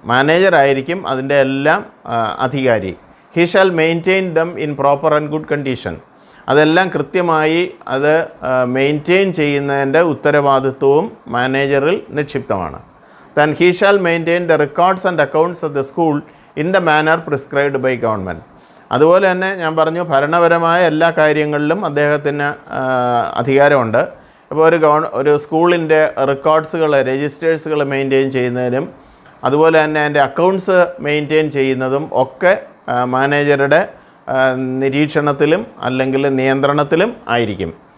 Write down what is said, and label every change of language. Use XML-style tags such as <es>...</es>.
<ml>Manager ആയിരിക്കും അതിൻ്റെ എല്ലാം അധികാരി.</ml> <en>He shall maintain them in proper and good condition.</en> <ml>അതെല്ലാം കൃത്യമായി അത് മെയിൻറ്റെയിൻ ചെയ്യുന്നതിൻ്റെ ഉത്തരവാദിത്വവും മാനേജറിൽ നിക്ഷിപ്തമാണ്.</ml> <en>Then he shall maintain the records and accounts of the school in the manner prescribed by government.</en> <ml>അതുപോലെ തന്നെ ഞാൻ പറഞ്ഞു ഭരണപരമായ എല്ലാ കാര്യങ്ങളിലും അദ്ദേഹത്തിന് അധികാരമുണ്ട്. അപ്പോൾ ഒരു സ്കൂളിൻ്റെ റെക്കോർഡ്സുകൾ രജിസ്റ്റേഴ്സുകൾ മെയിൻറ്റെയിൻ ചെയ്യുന്നതിനും അതുപോലെ തന്നെ അതിൻ്റെ അക്കൗണ്ട്സ് മെയിൻറ്റെയിൻ ചെയ്യുന്നതും ഒക്കെ മാനേജറുടെ നിരീക്ഷണത്തിലും അല്ലെങ്കിൽ നിയന്ത്രണത്തിലും ആയിരിക്കും.</ml>